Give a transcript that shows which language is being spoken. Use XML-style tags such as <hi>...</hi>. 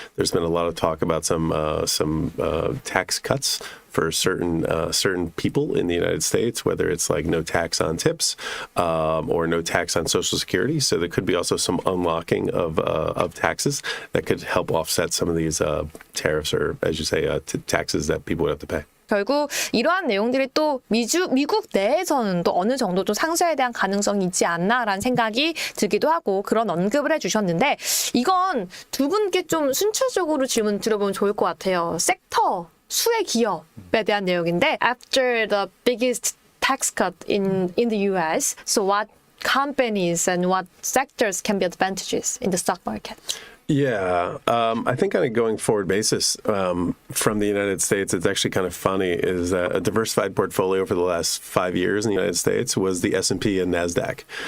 <en>There's been a lot of talk about some tax cuts for certain people in the United States, whether it's like no tax on tips or no tax on Social Security. So there could be also some unlocking of taxes that could help offset some of these tariffs or, as you say, taxes that people would have to pay.</en> <ko>결국 이러한 내용들이 또 미국 내에서는 또 어느 정도 좀 상쇄에 대한 가능성이 있지 않나라는 생각이 들기도 하고 그런 언급을 해주셨는데 이건 두 분께 좀 순차적으로 질문 드려보면 좋을 것 같아요. 섹터, 수혜 기업에 대한 내용인데</ko> <en>After the biggest tax cut in the US, so what companies and what sectors can be advantages in the stock market? Yeah, I think on a going forward basis from the United States, it's actually kind of funny is that a diversified portfolio for the last 5 years in the United States was the S&P and NASDAQ.</en>